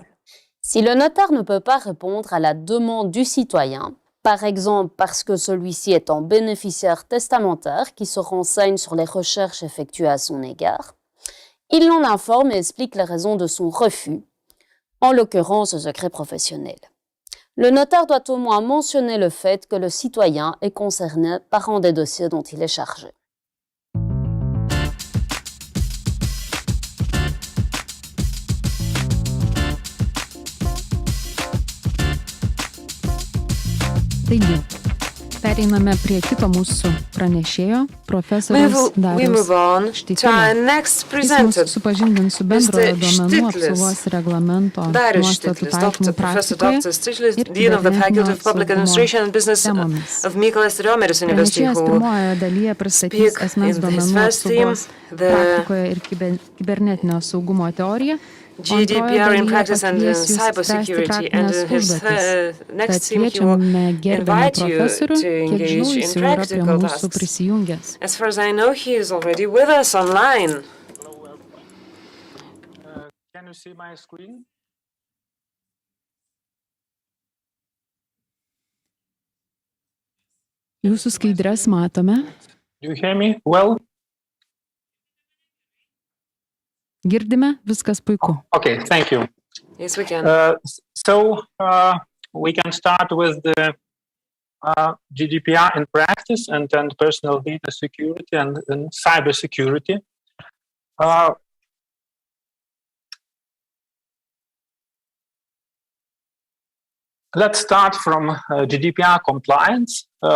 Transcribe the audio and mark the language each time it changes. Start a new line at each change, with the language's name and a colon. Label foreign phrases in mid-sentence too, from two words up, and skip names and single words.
French: Si le notaire ne peut pas répondre à la demande du citoyen, par exemple parce que celui-ci est un bénéficiaire testamentaire qui se renseigne sur les recherches effectuées à son égard, il l'en informe et explique les raisons de son refus, en l'occurrence le secret professionnel. Le notaire doit au moins mentionner le fait que le citoyen est concerné par un des dossiers dont il est chargé.
Lithuanian: Taigi, pereiname prie kito mūsų pranešėjo, profesoriaus Dariaus Štytilio. Jis mus supažindins su bendrojo duomenų apsaugos reglamento nuostatų taikymų praktikoje ir kibernetinio saugumo temomis. Pranešėjas pirmojoje dalyje pristatys asmens duomenų apsaugos praktikoje ir kibernetinio saugumo teoriją,
English: GDPR in practice and cybersecurity, and his next theme he will invite you to engage in practical tasks. As far as I know, he is already with us online. Can you see my screen?
Lithuanian: Jūsų skaidres matome.
English: Do you hear me well?
Lithuanian: Girdime, viskas puiku.
English: Okay, thank you. Yes, we can. We can start with the GDPR in practice and then personal data security and cyber security. Let's start from GDPR compliance.